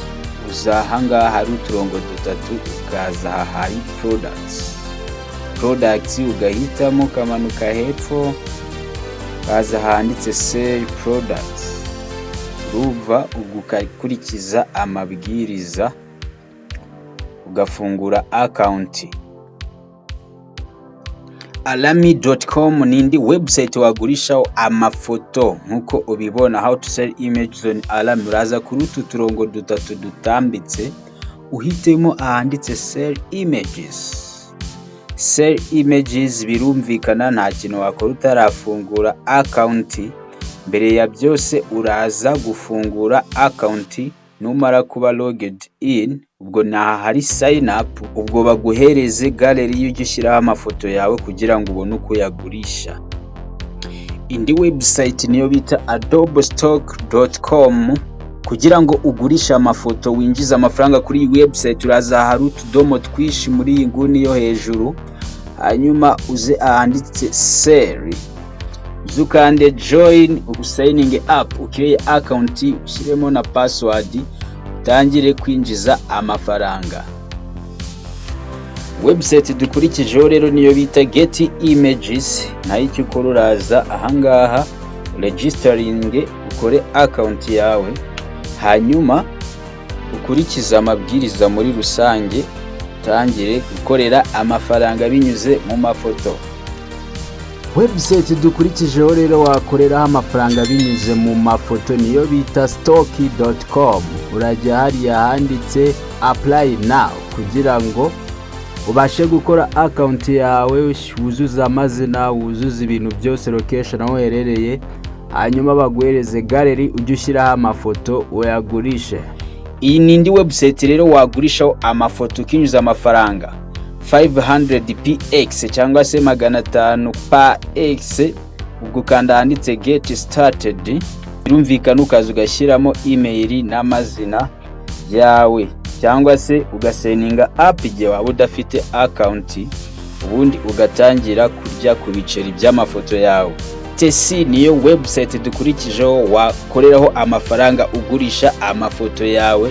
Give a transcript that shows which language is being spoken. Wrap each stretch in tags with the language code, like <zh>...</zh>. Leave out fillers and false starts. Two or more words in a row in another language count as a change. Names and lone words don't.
<rw>Uzahangaha hari uturongo dutatu ukaza hari products ugahitamo kamanuka hepfo kaza handitse</rw> <en>sell products</en> <rw>ruva ugukurikiza amabwiriza ugafungura account. Alamy.com nindi website wagurishaho amafoto nkuko ubibona</rw> <en>how to sell images on Alamy.</en> <rw>Uraza kuri utu turongo dutatu dutambitse uhitemo ahanditse</rw> <en>sell images. Sell images</en> <rw>birumvikana nta kintu wakora utarafungura account. Mbere ya byose uraza gufungura account numara kuba</rw> <en>logged in</en> <rw>ubwo hari</rw> <en>sign up</en> <rw>ubwo baguhereze gallery y'ugishyiraho amafoto yawe kugira ngo ubone uko yagurisha. Indi website niyo bita adobestock.com. Kugira ngo ugurisha amafoto winjiza amafaranga kuri iyi website uraza hari utudomo twishi muri iyi nguni yo hejuru hanyuma uze ahanditse sell zukande join usigning up ukiriye account ushyiremo na password utangire kwinjiza amafaranga. Website dukurikijeho rero niyo bita Getty Images. Nayo icyo ukora uraza ahangaha registering ukore account yawe hanyuma ukurikiza amabwiriza muri rusange utangire gukorera amafaranga binyuze mu mafoto. Website dukurikijeho rero wakoreraho amafaranga binyuze mu mafoto niyo bita stock.com. Urajya hariya handitse</rw> <en>apply now</en> <rw>kugira ngo ubashe gukora account yawe wuzuza amazina wuzuza ibintu byose location aho herereye hanyuma baguhereze gallery ujye ushyiraho amafoto uyagurishe. Iyi nindi website rero wagurishaho amafoto ukinyuza amafaranga 500px cyangwa se 500 px ubwo kanda handitse</rw> <en>get started</en> <rw>birumvikana ukaza ugashyiramo email n'amazina yawe cyangwa se ugaseninga app igihe waba udafite account ubundi ugatangira kurya ku biceri by'amafoto yawe. Tesi niyo website dukurikijeho wakoreraho amafaranga ugurisha amafoto yawe.</rw>